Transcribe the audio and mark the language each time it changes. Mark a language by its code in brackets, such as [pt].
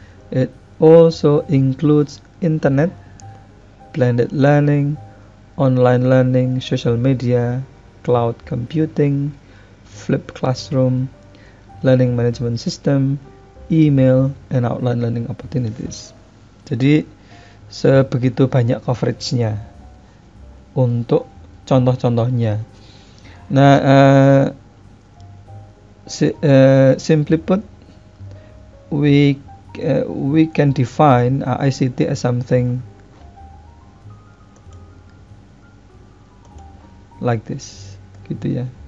[en] It also includes internet, blended learning, online learning, social media, cloud computing, flipped classroom, learning management system, email, and outline learning opportunities. [id] Jadi sebegitu banyak coveragenya untuk contoh-contohnya. [en] Nah, simply put, we can define ICT as something like this, [id] gitu ya.